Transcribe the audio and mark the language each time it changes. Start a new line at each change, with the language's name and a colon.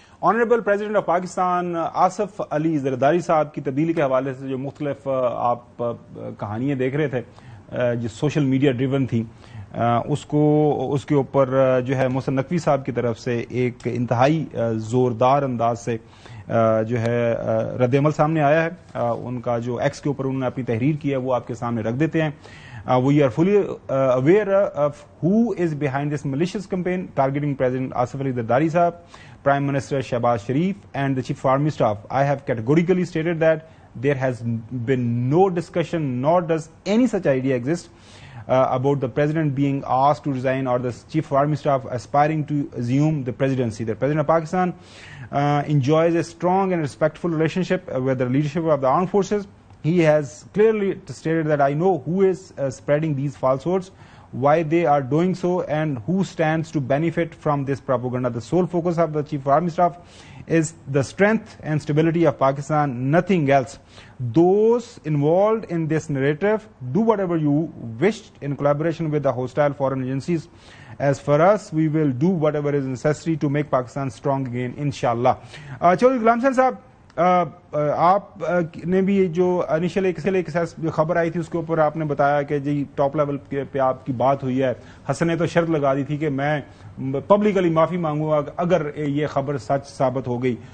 Urdu: Honourable president of Pakistan Asif Ali Zardari صاحب کی تبدیلی کے حوالے سے جو مختلف آپ کہانیاں دیکھ رہے تھے جو سوشل میڈیا ڈریون تھی، اس کے اوپر جو ہے محسن نقوی صاحب کی طرف سے ایک انتہائی زوردار انداز سے جو ہے رد عمل سامنے آیا ہے. ان کا جو ایکس کے اوپر انہوں نے اپنی تحریر کی ہے وہ آپ کے سامنے رکھ دیتے ہیں.
English: We are fully aware of who is behind this malicious campaign targeting President Asif Ali Zardari Sahab, Prime Minister Shehbaz Sharif and the Chief of Army Staff. I have categorically stated that there has been no discussion nor does any such idea exist about the President being asked to resign or the Chief of Army Staff aspiring to assume the presidency. The President of Pakistan enjoys a strong and respectful relationship with the leadership of the armed forces. He has clearly stated that I know who is spreading these falsehoods, why they are doing so, and who stands to benefit from this propaganda. The sole focus of the Chief of Army Staff is the strength and stability of Pakistan, nothing else. Those involved in this narrative, do whatever you wish in collaboration with the hostile foreign agencies. As for us, we will do whatever is necessary to make Pakistan strong again, inshallah.
Urdu: Chaudhry Ghulam صاحب، آپ نے بھی جو initial ایک خبر آئی تھی اس کے اوپر آپ نے بتایا کہ جی ٹاپ لیول پہ آپ کی بات ہوئی ہے. حسن نے تو شرط لگا دی تھی کہ میں پبلکلی معافی مانگوں گا اگر یہ خبر سچ ثابت ہو گئی.